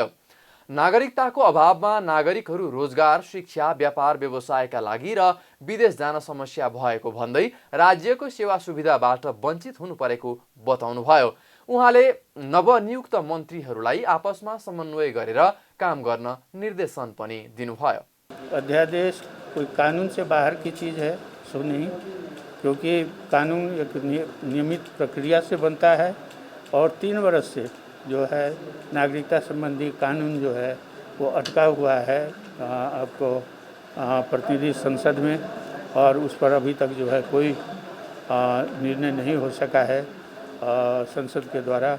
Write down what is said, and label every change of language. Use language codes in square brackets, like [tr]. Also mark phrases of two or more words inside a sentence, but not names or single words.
[ne] नागरिकताको अभावमा नागरिकहरू रोजगार, शिक्षा, व्यापार व्यवसायका लागि र विदेश जान समस्या भएको भन्दै राज्यको सेवा सुविधाबाट वञ्चित हुनु परेको बताउनुभयो। उहाँले नवनियुक्त मन्त्रीहरूलाई आपसमा समन्वय गरेर काम गर्न निर्देशन पनि दिनुभयो। [hi] अध्यादेश कोई कानून से बाहर की चीज़ है सो नहीं, क्योंकि कानून एक नियमित प्रक्रिया से बनता है और 3 वर्ष से जो है नागरिकता संबंधी कानून जो है वो अटका हुआ है आपको प्रतिनिधि संसद में, और उस पर अभी तक जो है कोई निर्णय नहीं हो सका है संसद के द्वारा।